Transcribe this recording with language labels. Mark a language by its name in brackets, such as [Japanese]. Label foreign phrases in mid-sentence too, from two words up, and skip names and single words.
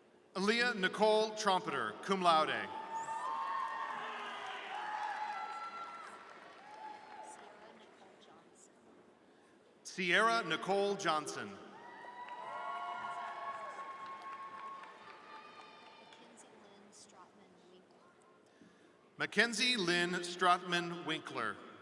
[English] Aaliyah Nicole Trumpeter, [Latin] cum laude. [English] Sierra Nicole Johnson. Mackenzie Lynn Stratman Winkler.